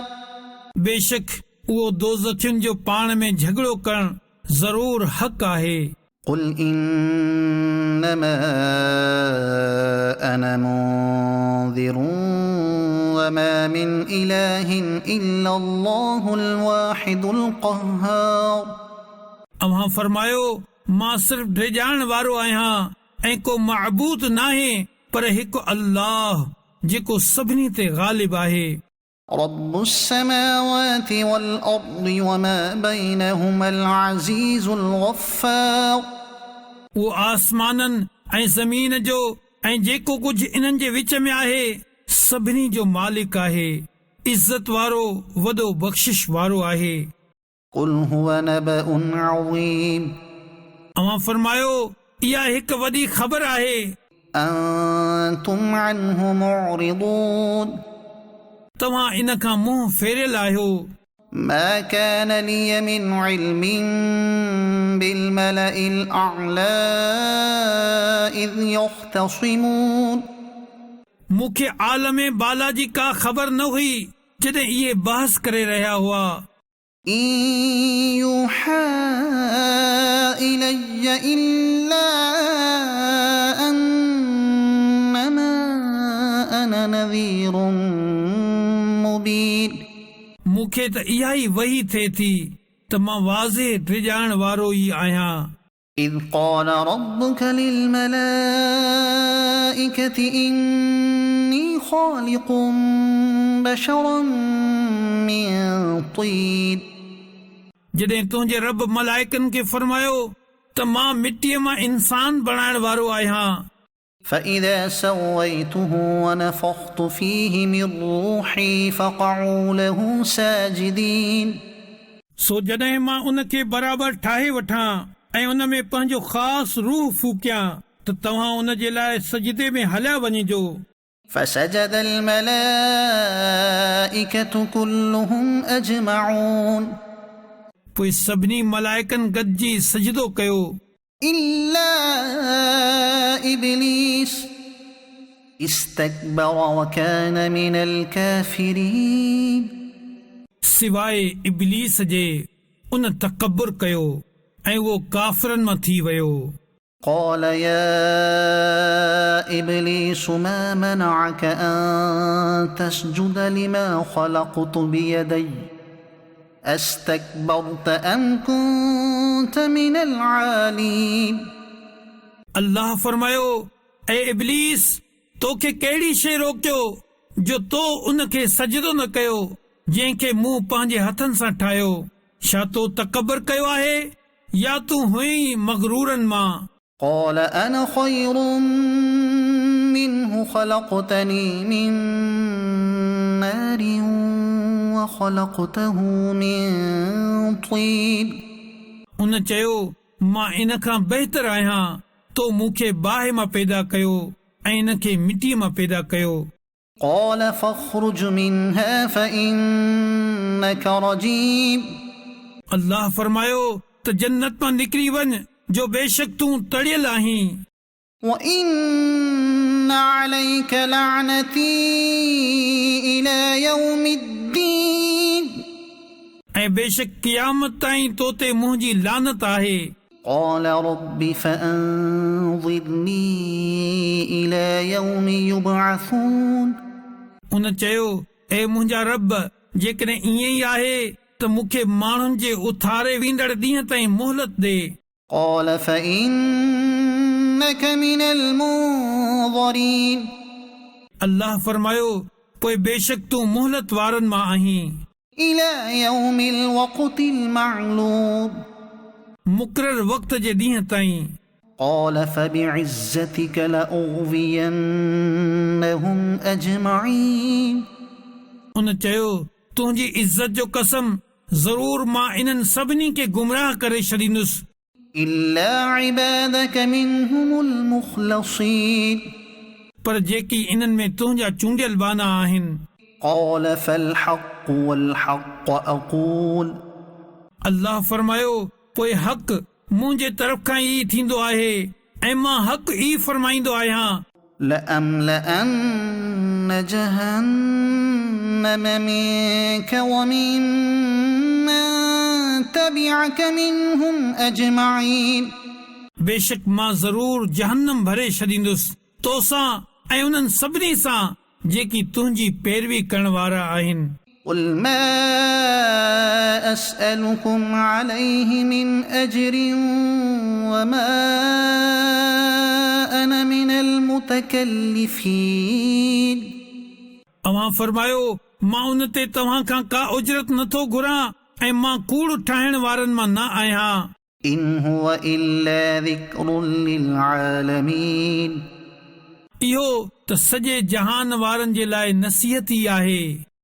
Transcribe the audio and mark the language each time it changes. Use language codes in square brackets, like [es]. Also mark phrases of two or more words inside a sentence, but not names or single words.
[sd] बेशक उहो दोज़खियुनि जो पाण में झगड़ो करणु ज़रूर हक़ आहे। [ar] قل إنما أنا منذر وما من إله إلا الله الواحد القهار। [sd] अव्हां फरमायो, मां सिर्फ़ डिॼाइण वारो आहियां ऐं को मअबूद नाहे पर हिकु अल्लाह जेको सभिनी ते ग़ालिब आहे। [ar] رب السماوات والأرض وما بينهما العزيز الغفار। [sd] उहो आसमाननि ऐं ज़मीन जो ऐं जेको कुझु इन्हनि जे विच में आहे सभिनी जो मालिक आहे, इज़त वारो वॾो बख़्शिश वारो आहे। [ar] قل هو نبأ عظيم। [sd] अव्हां फरमायो, इहा हिकु वॾी ख़बर आहे। [ar] أنتم عنه معرضون। [sd] तव्हां इन खां मुंहुं फेरियल आहियो। [ar] ما كان لي من علم بالملأ الأعلى إذ يختصمون। [sd] मूंखे आलम बाला जी का ख़बर न हुई जॾहिं इहे बहस करे रहिया हुआ। [ar] إن يوحى إلي إلا أنما أنا نذير مبين। [sd] मूंखे त इहा ई वही थिए थी त मां वाज़े डिॼाइण वारो ई आहियां। [ar] إذ قال ربك للملائكة إني خالق بشرا من طين। [sd] जॾहिं तुंहिंजे रब मलाइकनि खे फरमायो त मां मिटीअ मां इंसान बणाइण वारो आहियां। [ar] فإذا سويته ونفخت فيه من روحي فقعوا له ساجدين। [sd] सो जॾहिं मां उनखे बराबरि ठाहे वठां ऐं उन में पंहिंजो ख़ासि रूह फूकियां त तव्हां उन जे लाइ सजदे में हलिया वञिजो। [ar] فسجد الملائكة كلهم أجمعون। [sd] पोइ सभिनी मलाइकनि गॾिजी सजदो कयो [ar] إلا إبليس استكبر وكان من الكافرين। [sd] सिवाइ इब्लीस जे उन तकब्बुर कयो ऐं उहो काफ़िरनि मां थी वियो। [ar] قال يا إبليس ما منعك أن تسجد لما خلقت بيدي أستكبرت أم كنت من العالين। [sd] अल्लाह फरमायो, ऐं इब्लीस, तोखे कहिड़ी शइ रोकियो जो तो उनखे सजदो न कयो जंहिंखे मूं पंहिंजे हथनि सां ठाहियो। छा तो तकबर कयो आहे या तूं हुई मगरूरनि मां। [ar] قال أنا خير منه خلقتني من نار وخلقته من طين। [sd] उन चयो, मां इन खां बहितर आहियां, तो मूंखे बाहि मां पैदा कयो ऐं इन खे मिटीअ मां पैदा कयो। [ar] قال فاخرج منها فإنك رجيم। [sd] अल्लाह फरमायो त जन्नत मां निकिरी वञ जो बेशक तूं तड़ियल आहीं। [ar] وإن عليك لعنتي إلى يوم الدين। [sd] ऐं बेशक क़यामत ताईं तो ते मुंहिंजी लानत आहे। [ar] قال رب فأنظرني إلى يوم يبعثون [sd] उन चयो ए मुंहिंजा रब जेकॾहिं ईअं ई आहे त मूंखे माण्हुनि जे उथारे वेंदड़ ॾींहं ताईं मोहलत ॾे [ar] قال فإنك من المنظرين [sd] अल्लाह फरमायो पोइ बेशक तूं मोहलत वारनि मां आहीं [ar] إلى يوم الوقت المعلوم [sd] मुक़रर वक़्त जे ॾींहं ताईं [ar] قال فبعزتك لأغوينهم أجمعين [sd] उन चयो तुंहिंजी इज़त जो कसम ज़रूर मां इन्हनि सभिनी खे गुमराह करे छॾींदुसि [ar] إلا عبادك منهم المخلصين [sd] पर जेकी इन्हनि में तुंहिंजा चूंडियल बाना आहिनि [ar] قال فالحق والحق أقول [sd] अल्लाह फरमायो पोइ हक़ मुंहिंजे तरफ़ खां ई थींदो आहे ऐं मां हक़ ई फरमाईंदो आहियां [ar] لأملأن جهنم منك ومن من تبعك منهم أجمعين [sd] बेशक मां ज़रूर जहन्नम भरे छॾींदुसि तोसां ऐं उन्हनि सभिनी सां जेकी तुंहिंजी पैरवी करण वारा आहिनि [ar] قل ما أسألكم عليه من أجر وما أنا من المتكلفين [sd] अवां फरमायो मां उन ते तव्हां खां का उजरत नथो घुरां ऐं मां कूड़ ठाहिण वारनि मां न आहियां [ar] إن هو إلا ذكر للعالمين [sd] इहो त सॼे जहान वारनि जे लाइ नसीहत ई आहे